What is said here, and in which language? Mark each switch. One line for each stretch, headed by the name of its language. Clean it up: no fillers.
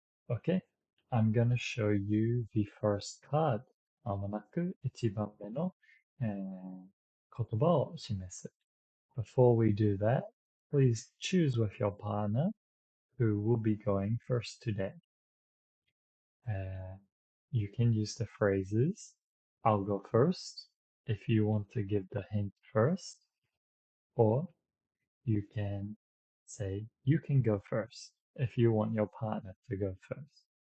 English: Okay, I'm gonna show you the first card.
Japanese: まもなく1番目の、言葉を示す。
English: Before we do that, please choose with your partner who will be going first today. Uh, you can use the phrases I'll go first if you want to give the hint first, or you can say you can go first if you want your partner to go first.